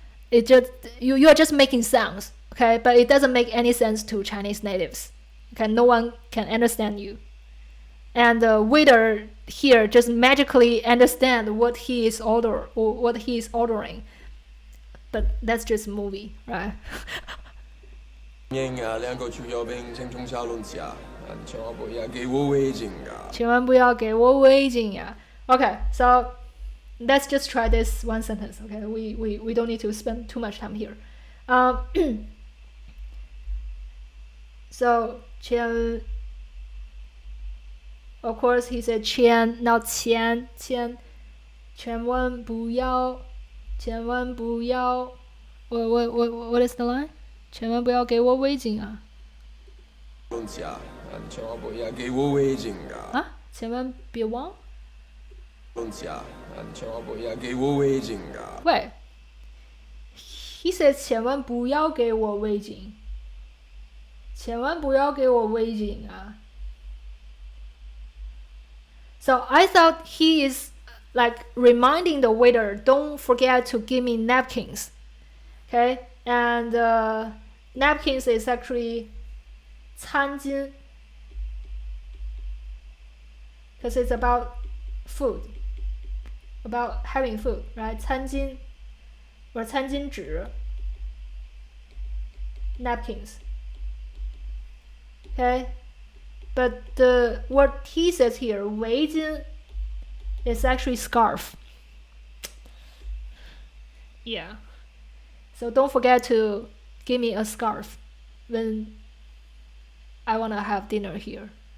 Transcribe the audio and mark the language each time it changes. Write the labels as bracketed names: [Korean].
[English] It just you are just making sounds, okay? But it doesn't make any sense to Chinese natives. Okay, no one can understand you. And the waiter here just magically understand what he is ordering. But that's just a movie, right? [Chinese] 两个猪油饼，青葱小龙虾，千万不要给我违禁啊！千万不要给我违禁呀。 [English] Okay, so let's just try this one sentence. Okay, we don't need to spend too much time here. So 千 of course he said 千 not [Chinese] 千千万不要 [English] what is the line? [Chinese] 千万不要给我违禁啊！龙虾，千万不要给我违禁啊！啊，千万别忘。龙虾，千万不要给我违禁啊！ [English] 喂 he said [Chinese] 千万不要给我违禁，千万不要给我违禁啊！ [English] So I thought he is like reminding the waiter, don't forget to give me napkins. Okay, and napkins is actually 餐巾 because it's about food, about having food, right? 餐巾 or 餐巾纸 napkins. Okay, but what he says here, 围巾 is actually scarf. Yeah. So don't forget to give me a scarf when I want to have dinner here.